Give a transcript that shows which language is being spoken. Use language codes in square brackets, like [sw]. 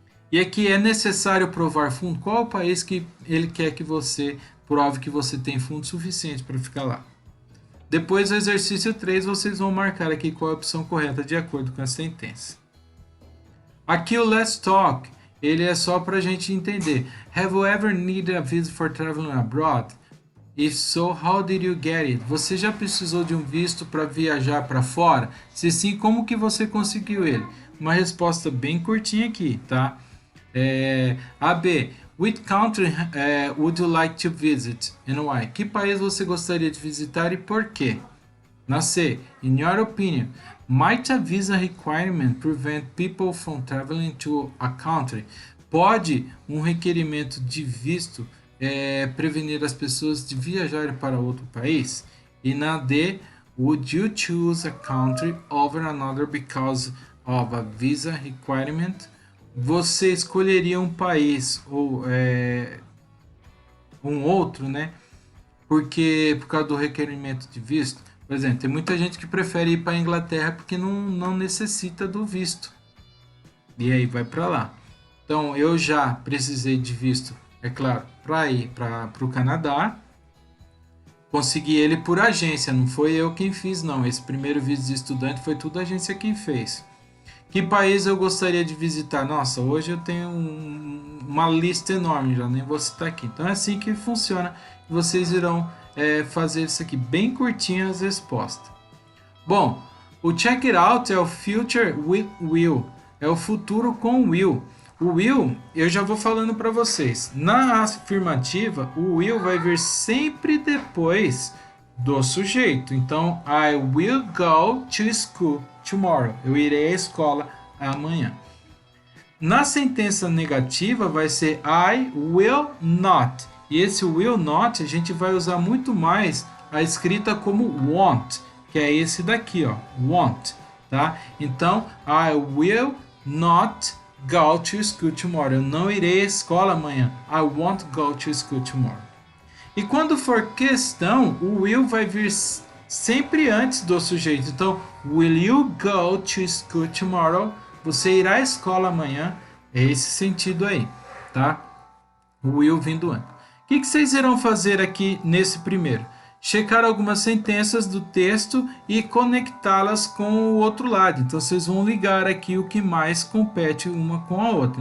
[pt] E aqui é necessário provar fundo. Qual é o país que ele quer que você prove que você tem fundo suficiente para ficar lá? Depois do exercício 3, vocês vão marcar aqui qual é a opção correta de acordo com a sentença. Aqui o Let's Talk, ele é só para a gente entender. [en] Have you ever needed a visa for traveling abroad? If so, how did you get it? [pt] Você já precisou de um visto para viajar para fora? Se sim, como que você conseguiu ele? Uma resposta bem curtinha aqui, tá? AB. [en] Which country would you like to visit and why? [pt] Que país você gostaria de visitar e por quê? Na C. [en] In your opinion, might a visa requirement prevent people from traveling to a country? [pt] Pode um requerimento de visto prevenir as pessoas de viajarem para outro país. E na D, [en] would you choose a country over another because of a visa requirement? [pt] Você escolheria um país ou um outro, né? Porque por causa do requerimento de visto. Por exemplo, tem muita gente que prefere ir para a Inglaterra porque não necessita do visto. E aí vai para lá. Então eu já precisei de visto, é claro, para ir para o Canadá. Consegui ele por agência, não foi eu quem fiz, não. Esse primeiro visto de estudante foi tudo a agência quem fez. Que país eu gostaria de visitar? Nossa, hoje eu tenho uma lista enorme, já nem vou citar aqui. Então é assim que funciona. Vocês irão fazer isso aqui bem curtinho as respostas. Bom, o check it out é o future with will, é o futuro com will. O will, eu já vou falando para vocês. Na afirmativa, o will vai vir sempre depois do sujeito. [en] Então, I will go to school tomorrow. [pt] Eu irei à escola amanhã. Na sentença negativa vai ser [en] I will not. [pt] E esse will not a gente vai usar muito mais a escrita como want, que é esse daqui, ó, want, tá? [en] Então, I will not go to school tomorrow. [pt] Eu não irei à escola amanhã. [en] I won't go to school tomorrow. [pt] E quando for questão, o will vai vir sempre antes do sujeito. [en] Então, will you go to school tomorrow? [pt] Você irá à escola amanhã. É esse sentido aí, tá? O will vindo antes. O que vocês irão fazer aqui nesse primeiro? Checar algumas sentenças do texto e conectá-las com o outro lado. Então, vocês vão ligar aqui o que mais compete uma com a outra.